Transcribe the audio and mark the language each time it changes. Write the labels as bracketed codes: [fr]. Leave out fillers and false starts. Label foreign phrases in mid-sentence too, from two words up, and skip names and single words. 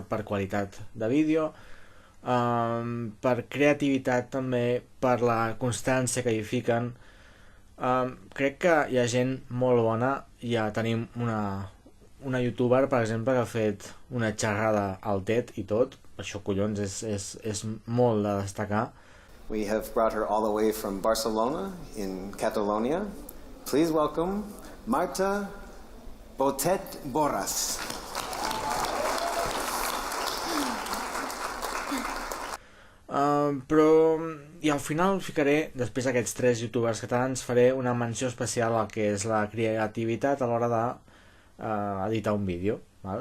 [ca] Per qualitat de vídeo, per creativitat també, per la constància que hi fiquen. Crec que hi ha gent molt bona. Ja tenim una youtuber, per exemple, que ha fet una xerrada al TED i tot. Això, collons, és molt de destacar. [en] We have brought her all the way from Barcelona in Catalonia. Please welcome Marta Botet Borras. [ca] Però i al final ficaré, després d'aquests 3 youtubers catalans, faré una menció especial al que és la creativitat a l'hora d'editar un vídeo, val?